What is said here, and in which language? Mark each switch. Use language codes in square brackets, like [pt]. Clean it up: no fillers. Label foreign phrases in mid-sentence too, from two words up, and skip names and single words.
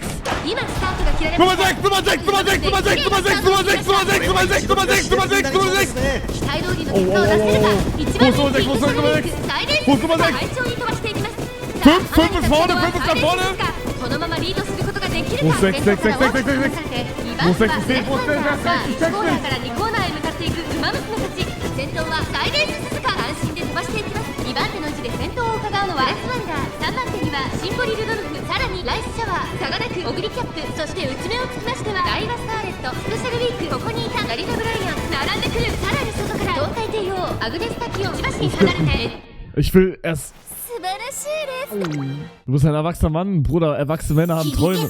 [de] Nummer 6. Wo ist Nummer 6? 5 ist vorne, 5 ist nach vorne. Wo ist 6? Wo ist 6? Ich check's nicht. [ja] 2 番手の位置で先頭を伺うのはレスワンダー、3番手にはシンボリルドルフ、さらにライスシャワー、サガダク、オグリキャップ、そして内目をつきましてはダイワスターレット、スペシャルウィーク、ここにいたナリナ・ブライアン、並んでくる、さらに外から胴体帝王、アグネス・タキオン、しばしに離れて。 [de] Ich will erst. Du bist ein erwachsener Mann, Bruder. Erwachsene Männer haben Träume.